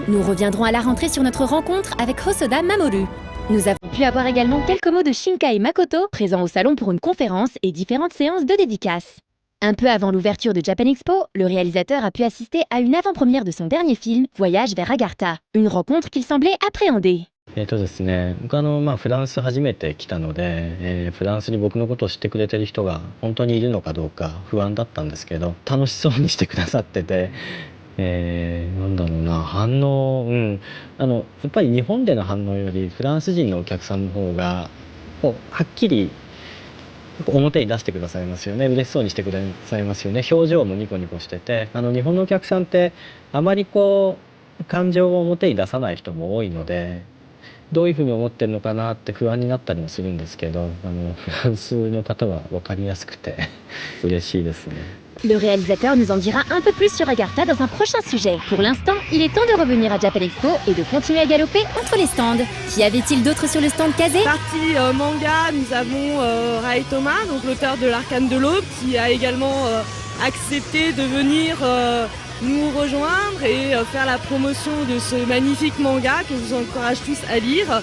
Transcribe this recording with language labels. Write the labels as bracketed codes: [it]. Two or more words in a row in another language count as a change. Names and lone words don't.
[fr] Nous reviendrons à la rentrée sur notre rencontre avec Hosoda Mamoru. Nous avons pu avoir également quelques mots de Shinkai Makoto, présent au salon pour une conférence et différentes séances de dédicaces. Un peu avant l'ouverture de Japan Expo, le réalisateur a pu assister à une avant-première de son dernier film, Voyage vers Agartha, une rencontre qu'il semblait appréhender. [ja] ですね、僕フランス初めて来たので、フランスに僕のことを知ってくれてる人が本当にいるのかどうか不安だったんですけど、楽しそうにしてくださってて、なんだろうな、反応、やっぱり日本での反応よりフランス人のお客さんの方がこうはっきり表に出してくださいますよね。嬉しそうにしてくださいますよね。表情もニコニコしてて、日本のお客さんってあまりこう感情を表に出さない人も多いので、どういうふうに思ってるのかなって不安になったりもするんですけど、フランスの方は分かりやすくて嬉しいですね。 [fr] Le réalisateur nous en dira un peu plus sur Agartha dans un prochain sujet. Pour l'instant, il est temps de revenir à Japan Expo et de continuer à galoper entre les stands. Qu'y avait-il d'autre sur le stand Kazé? Partie manga, nous avons Rai Toma, donc l'auteur de l'Arcane de l'Aube, qui a également accepté de venir nous rejoindre et faire la promotion de ce magnifique manga que je vous encourage tous à lire.